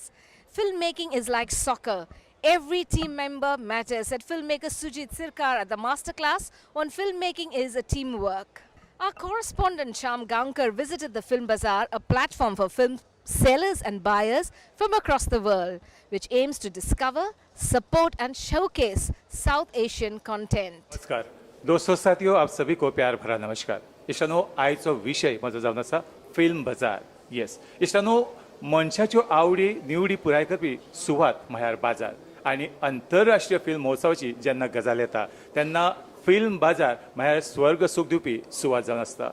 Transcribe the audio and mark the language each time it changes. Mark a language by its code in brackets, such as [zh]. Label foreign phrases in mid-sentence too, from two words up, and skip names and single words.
[en] Filmmaking is like soccer. Every team member matters, said filmmaker Sujit Sirkar at the master class on filmmaking is a teamwork. Our correspondent Shyam Gaonkar visited the Film Bazaar, a platform for film sellers and buyers from across the world, which aims to discover, support and showcase South Asian content. [hi] नमस्कार दोस्तों साथियों, आप सभी को प्यार भरा नमस्कार. [kok] इश्टानो आयचो विषय म्हजो जावन आसा फिल्म बाजार. येस इश्टानो, मनशाच्यो आवडी निवडी पुराय करपी सुवात म्हळ्यार बाजार. आनी आंतरराष्ट्रीय फिल्म महोत्सवाची जेन्ना गजाल येता तेन्ना फिल्म बाजार म्हळ्यार स्वर्ग सूख दिवपी सुवात जावन आसता.